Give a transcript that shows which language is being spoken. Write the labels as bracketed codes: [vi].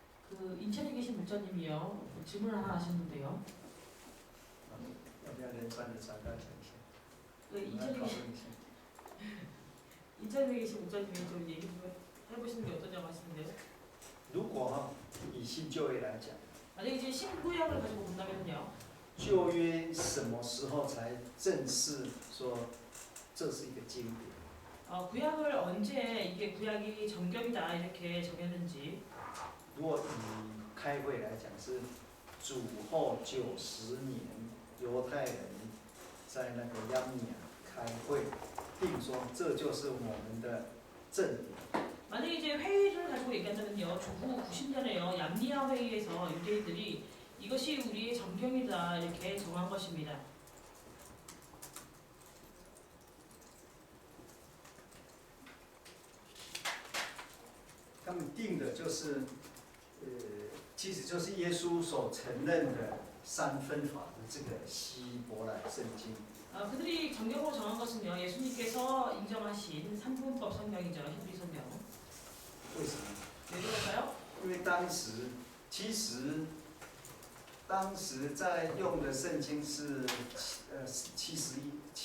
[ko] 그 인천에 계신 목사님이요 질문을 하나 하셨는데요. [zh] 要不要人传的传道讲一下？ [ko] 그 [zh] 我们来讨论一下。 [ko] 인천에 계신 목사님이 좀 얘기 좀 해보시는 게 어떠냐고 하시는데요. [zh] 如果以新旧约来讲， [ko] 만약 이제 신구약을 가지고 본다면요. [zh] 旧约什么时候才正式说这是一个经典？ [ko] 구약을 언제 이게 구약이 정경이다 이렇게 정했는지 [zh] 如果以开会来讲，是主后90年，犹太人在那个亚米亚开会，定说这就是我们的正典。 [ko] 만약에 이제 회의를 가지고 얘기한다면요. 주후 90년에요. 얌니아 회의에서 유대인들이 이것이 우리의 정경이다 이렇게 정한 것입니다. [zh] 他们定的就是，其实就是耶稣所承认的三分法的这个希伯来圣经。 [ko] 그들이 정경으로 정한 것은요. 예수님께서 인정하신 삼분법 성경이죠. 히브리 성경. [zh] 为什么？ [ko] 왜 그럴까요? [zh] 因为其实当时在用的圣经是74亿。